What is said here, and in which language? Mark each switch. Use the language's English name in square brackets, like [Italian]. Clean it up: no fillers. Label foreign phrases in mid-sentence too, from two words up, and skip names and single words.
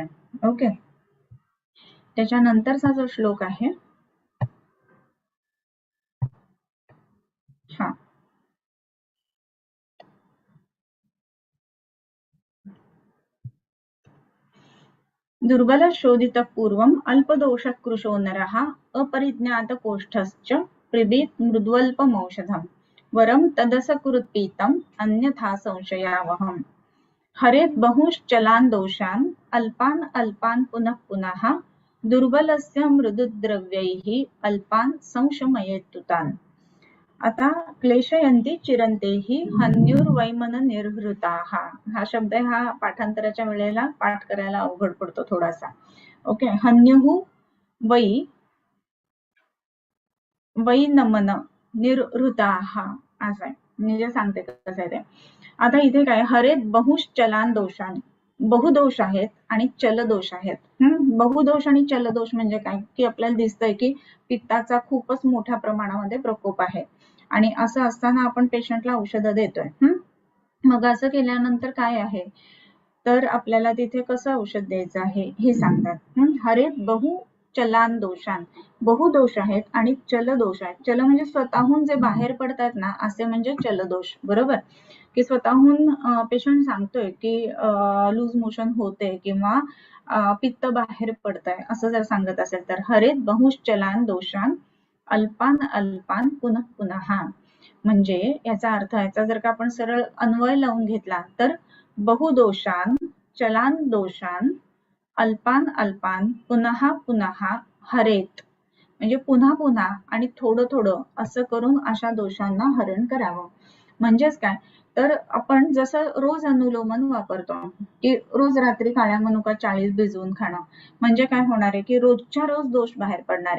[Sanskrit] ओके. [Marathi] त्याच्यानंतरचा जो श्लोक आहे हा [Sanskrit] दुर्बल शोधित पूर्वम अल्पदोष कृशो नरः अपरिज्ञात कोष्ठश्च प्रिबेत मृद्वल्पमौषधम वरम तदसकृत्पीतम अन्यथा संशयावहम. हरेत बहुश्चलान दोषान अल्पान अल्पान पुनः पुनः दुर्बलस्य मृदुद्रव्यैः अल्पान संशमयेतुतान. आता क्लेशयन्ति चिरन्तेहि हन्युर्वैमन निर्हृताः. [Marathi] हा शब्द हा पाठांतराच्या वेळेला पाठ करायला अवघड पडतो थोडासा. ओके. [Sanskrit] हन्युः वै वैनमन निर्हृताः [Marathi] असं आहे. म्हणजे सांगते कसं आहे ते. आता इथे काय [Sanskrit] हरेत बहुश्चलान दोषान [Marathi] बहुदोष आहेत आणि चलदोष आहेत. बहुदोष आणि चलदोष म्हणजे काय की आपल्याला दिसतंय की पित्ताचा खूपच मोठ्या प्रमाणामध्ये प्रकोप आहे आणि असं असताना आपण पेशंटला औषधं देतोय. मग असं केल्यानंतर काय आहे, तर आपल्याला तिथे कसं औषध द्यायचं आहे हे सांगतात. [Sanskrit] हरेत बहु चलान दोषान, [Marathi] बहुदोष आहेत आणि चलदोष आहेत. चल म्हणजे स्वतःहून जे बाहेर पडतात ना, असे म्हणजे चलदोष, बरोबर. की स्वतःहून पेशंट सांगतोय की [English] loose motion [Marathi] होते किंवा पित्त बाहेर पडतंय असं जर सांगत असेल तर [Sanskrit] हरेत बहुश्चलान दोषान अल्पान अल्पान पुनः पुनः. [Marathi] म्हणजे याचा अर्थ याचा जर का आपण सरळ अन्वय लावून घेतला तर [Sanskrit] बहुदोषान चलान दोषान अल्पान अल्पान पुनः पुनः हरेत, [Marathi] म्हणजे पुन्हा पुन्हा आणि थोडं थोडं असं करून अशा दोषांना हरण करावं. म्हणजेच काय, तर आपण जसं रोज अनुलोमन वापरतो की रोज रात्री काळ्या मनुका 40 भिजवून खाणं, म्हणजे काय होणार आहे की रोजच्या रोज दोष बाहेर पडणार आहे.